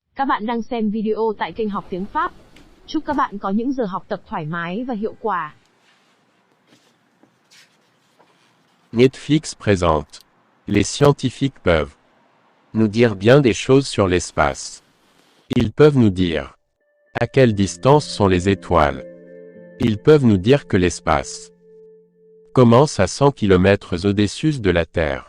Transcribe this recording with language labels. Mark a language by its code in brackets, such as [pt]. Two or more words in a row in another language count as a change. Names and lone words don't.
[vi] Các bạn đang xem video tại kênh Học Tiếng Pháp. Chúc các bạn có những giờ học tập thoải mái và hiệu quả. [fr] Netflix présente. Les scientifiques peuvent nous dire bien des choses sur l'espace. Ils peuvent nous dire à quelle distance sont les étoiles. Ils peuvent nous dire que l'espace commence à 100 km au-dessus de la Terre.